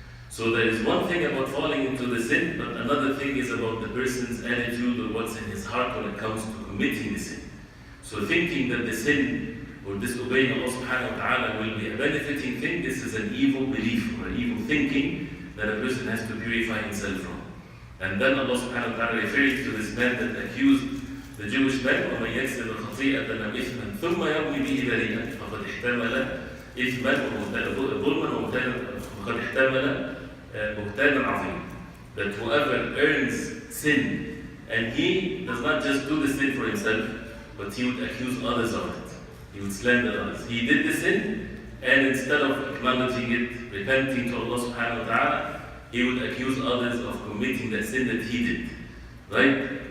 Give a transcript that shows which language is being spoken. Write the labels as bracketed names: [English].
[English] So there is one thing about falling into the sin, but another thing is about the person's attitude or what's in his heart when it comes to committing the sin. So thinking that the sin or disobeying Allah subhanahu wa ta'ala will be a benefiting thing, this is an evil belief or an evil thinking that a person has to purify himself from. And then Allah subhanahu wa ta'ala refers to this man that accused the Jewish man, [Arabic] وَمَنْ يَكْسِبْ خَطِيئَةً أَوْ إِثْمًا ثُمَّ يَرْمِي بِهِ بَرِيئًا فَقَدِ احْتَمَلَ إِثْمًا وَظُلْمًا وَقَدِ احْتَمَلَ بُهْتَانًا عَظِيمًا. [English] That whoever earns sin, and he does not just do the sin for himself, but he would accuse others of it. He would slander others. He did the sin, and instead of acknowledging it, repenting to Allah subhanahu wa ta'ala, he would accuse others of committing the sin that he did. Right?